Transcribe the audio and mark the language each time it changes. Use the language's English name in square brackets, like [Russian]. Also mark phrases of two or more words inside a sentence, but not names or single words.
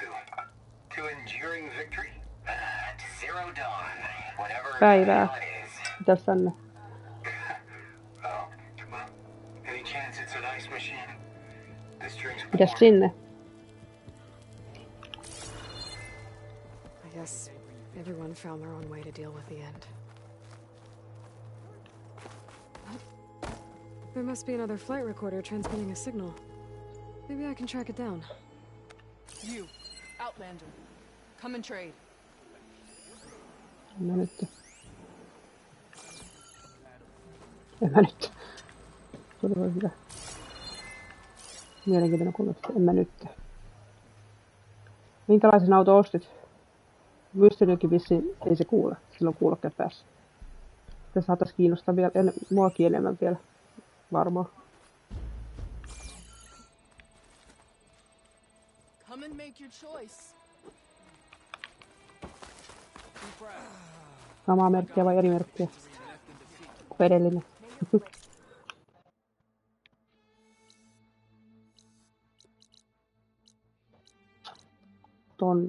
[English] To enduring victory? To zero dawn. Whatever [Finnish] Päivää. [English] it is. [Finnish] Mitäs tänne? [English] Oh, come on. Any chance it's an ice machine? This drink's [Finnish] Mitäs sinne? [English] I guess everyone found their own way to deal with the end. There must be another flight recorder transmitting a signal. Maybe I can track it down. You, Outlander. Come and trade. [Finnish] En mä nyt. Todella hyvä. Mielenkiintoinen kuulostaa. En mä nyt. Minkälaisen auto ostit? Mysterykin vissiin ei se kuule. Sillä on kuulokkeet päässä. Se saatais kiinnostaa vielä muakin enemmän vielä. Varmaan. [English] Come and make your choice. [Finnish] Samaa merkkiä vai eri merkkiä? Kuin edellinen. Tonne.